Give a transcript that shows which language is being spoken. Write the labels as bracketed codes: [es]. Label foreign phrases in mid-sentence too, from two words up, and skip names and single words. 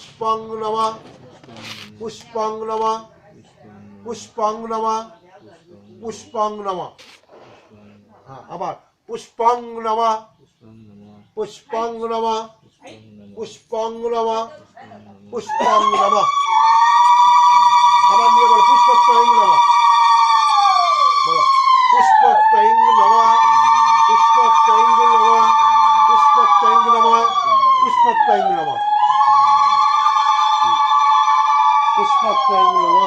[sa] পুষ্পং নমঃ পুষ্পং নমঃ পুষ্পং নমঃ পুষ্পং নমঃ। [bn] হ্যাঁ, আবার [sa] পুষ্পং নমঃ পুষ্পং নমঃ পুষ্পং নমঃ পুষ্পং নমঃ। [bn] আবার নিয়ে বলো [sa] পুষ্পত্রয়ং নমঃ। বলো পুষ্পত্রয়ং নমঃ পুষ্পত্রয়ং নমঃ পুষ্পত্রয়ং নমঃ পুষ্পত্রয়ং নমঃ পুষ্পত্রয়ং নমঃ।